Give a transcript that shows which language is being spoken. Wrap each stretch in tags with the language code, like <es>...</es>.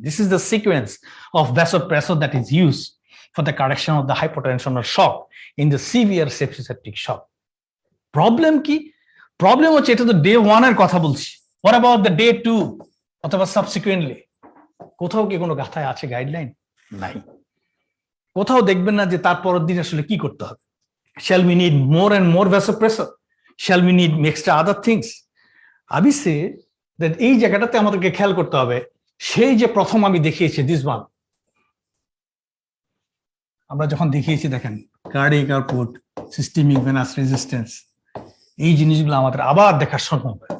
<en>This is the sequence of vasopressor that is use for the correction of the hypotension or shock in the severe septic shock.</en> <bn>Problem কি? Problem হচ্ছে এটা তো day 1 এর কথা বলছি,</bn> <en>what about the day 2</en> <bn>অথবা subsequently? কোথাও কি কোনো গাথায় আছে গাইডলাইন? নাই। কোথাও দেখবেন না যে তারপরের দিন আসলে কি করতে হবে।</bn> <en>Shall we need more and more vasopressor? Shall we need extra other things?</en> <bn>আমি সে that এই জায়গাটাতে আমাদেরকে খেয়াল করতে হবে। সেই যে প্রথম আমি দেখিয়েছি দিস ওয়ান, আমরা যখন দেখিয়েছি, দেখেন cardiac output, systemic venous resistance, এই জিনিসগুলো আমাদের আবার দেখার সম্ভব।</bn>